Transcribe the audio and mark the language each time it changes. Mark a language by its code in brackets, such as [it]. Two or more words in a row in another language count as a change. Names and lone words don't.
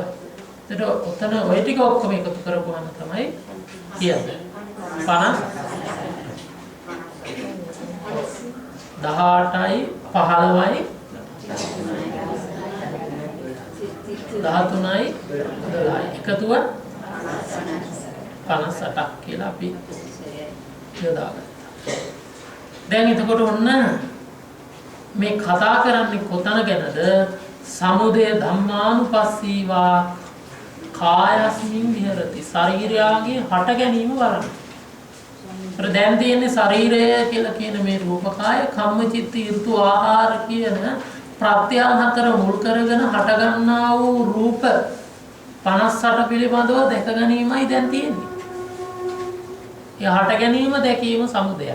[si] එතකොට ඔතන ওই ටික ඔක්කොම එකතු කරපුවාම තමයි කියන්නේ 50 18යි 15යි 13යි 12යි එකතුව 58ක් කියලා අපි යොදාගත්තා. දැන් එතකොට ඔන්න මේ කතා කරන්නේ කොතන ගැනද? [pi] සමුදය ධම්මානුපස්සීවා කායස්මින් විහෙරති. [si] ශරීරයගේ හට ගැනීම බලන්න. ඒතර දැන් තියෙන්නේ ශරීරය කියලා කියන මේ රූපකාය කම්මචිත්ත ඍතු ආහාර කියන ප්‍රත්‍යයන් හතර මුල් කරගෙන හට ගන්නා වූ රූප 58 පිළිබඳව දැක ගැනීමයි දැන් තියෙන්නේ. ඒ හට ගැනීම දැකීම සමුදයයි.